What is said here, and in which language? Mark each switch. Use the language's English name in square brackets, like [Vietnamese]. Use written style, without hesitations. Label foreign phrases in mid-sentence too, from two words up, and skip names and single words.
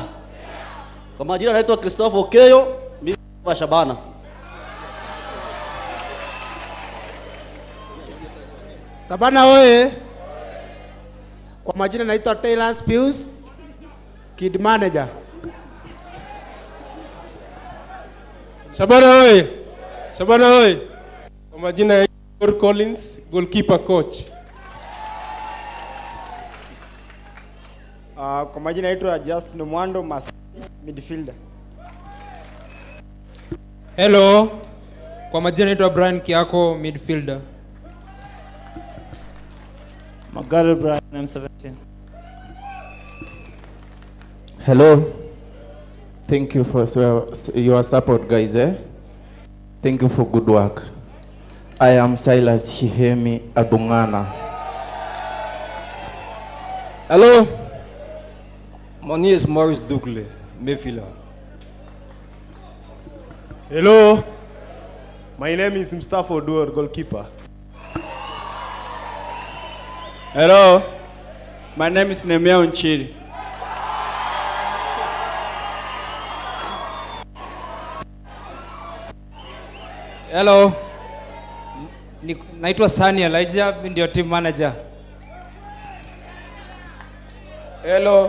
[Swahili] Kwa majina naitwa Christopher Okeyo, mimi wa Shabana. Shabana oye. Kwa majina naitwa Taylor Pius, [English] kid manager. [Swahili] Shabana oye. Shabana oye. Kwa majina ya Collins, [English] goalkeeper coach. [Swahili] Kwa majina naitwa Justin Mwando, midfielder. Hello. Kwa majina naitwa Brian Kiako, midfielder. Magari Brian, M17. Hello. [English] Thank you for your support, guys. Thank you for good work. I am Silas Hihemi Abungana. Hello. My name is Maurice Dugle, midfielder. Hello. My name is Mustafa Oduor, goalkeeper. Hello. My name is Nemia Unchiri. Hello. [Swahili] Naitwa Sani Elijah, mimi ndio [English] team manager. [Swahili] Hello.